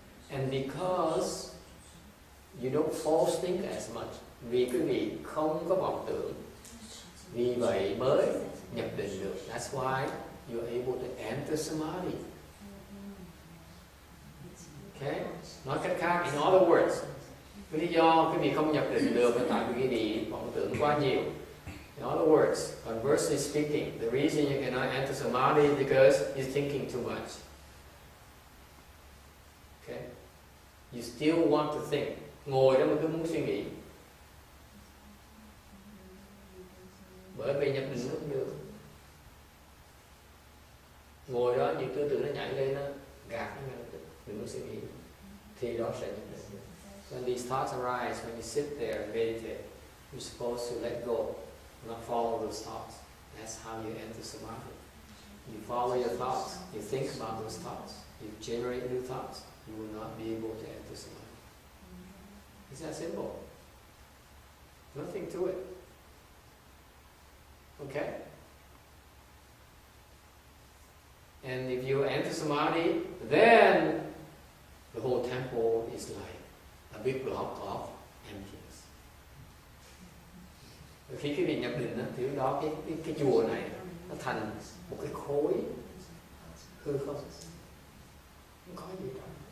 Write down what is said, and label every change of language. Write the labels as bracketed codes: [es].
[en] And because you don't false think as much, [vi] vì quý vị không có vọng tưởng, vì vậy mới nhập định được. [en] That's why you're able to enter samadhi. Okay? [vi] Nói cách khác, [en] in other words, [vi] cái lý do quý vị không nhập định được là tại vì quý vị vọng tưởng quá nhiều. [en] In other words, conversely speaking, the reason you cannot enter samadhi is because you're thinking too much. Okay? You still want to think. [vi] Ngồi đó mà cứ muốn suy nghĩ. Bởi vì nhập định nó không được. Ngồi đó những tư tưởng nó nhảy lên, nó gạt nó ngay lập tức, đừng có suy nghĩ. Thì đó sẽ nhập định. [en] When these thoughts arise, when you sit there and meditate, you're supposed to let go, not follow those thoughts. That's how you enter samadhi. You follow your thoughts, you think about those thoughts, you generate new thoughts, you will not be able to enter samadhi. It's that simple. Nothing to it. Okay? And if you enter samadhi, then the whole temple is like a big block of emptiness. [vi] Khi quý vị nhập định đó, thì lúc đó cái chùa này nó thành một cái khối hư không. Không có gì đâu.